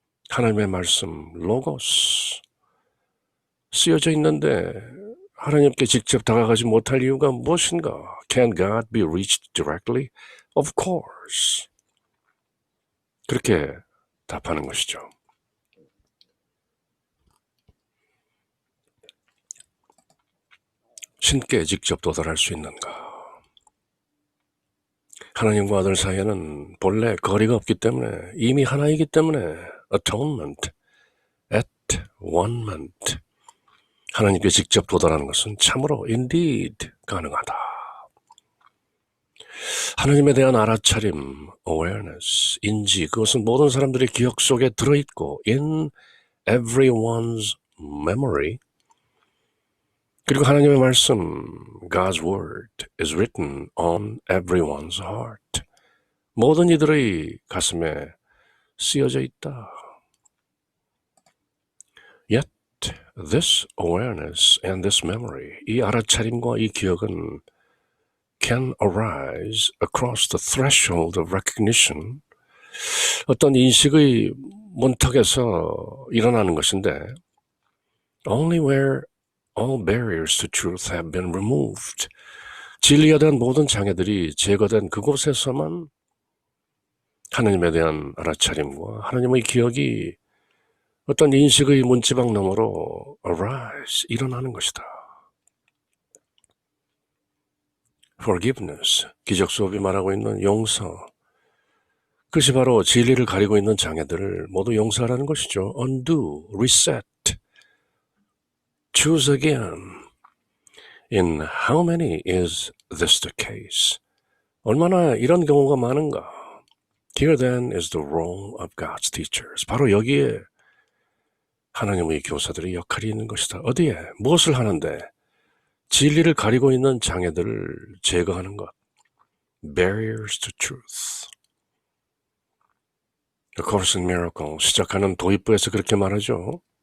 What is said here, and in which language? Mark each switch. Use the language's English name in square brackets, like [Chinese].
[Korean] 하나님의 말씀, 로고스, 쓰여져 있는데 하나님께 직접 다가가지 못할 이유가 무엇인가? [English] Can God be reached directly? Of course. [Korean] 그렇게 답하는 것이죠. 신께 직접 도달할 수 있는가? 하나님과 아들 사이에는 본래 거리가 없기 때문에 이미 하나이기 때문에 atonement, at-one-ment, 하나님께 직접 도달하는 것은 참으로 indeed 가능하다. 하나님에 대한 알아차림, awareness, 인지, 그것은 모든 사람들의 기억 속에 들어있고 [English] in everyone's memory, [Korean] 그리고 하나님의 말씀, [English] God's word is written on everyone's heart. [Korean] 모든 이들의 가슴에 쓰여져 있다. [English] Yet this awareness and this memory, [Korean] 이 알아차림과 이 기억은 [English] can arise across the threshold of recognition, [Korean] 어떤 인식의 문턱에서 일어나는 것인데 [English] only where all barriers to truth have been removed. [Korean] 진리에 대한 모든 장애들이 제거된 그곳에서만 하나님에 대한 알아차림과 하나님의 기억이 어떤 인식의 문지방 너머로 arise, 일어나는 것이다. Forgiveness, 기적 수업이 말하고 있는 용서, 그것이 바로 진리를 가리고 있는 장애들을 모두 용서하라는 것이죠. [English] Undo, reset, choose again. In how many is this the case? [Korean] 얼마나 이런 경우가 많은가? [English] Here then is the role of God's teachers. [Korean] 바로 여기에 하나님의 교사들의 역할이 있는 것이다. 어디에? 무엇을 하는데? 진리를 가리고 있는 장애들을 제거하는 것. [English] Barriers to truth. [Korean] A Course in Miracles 시작하는 도입부에서 그렇게 말하죠.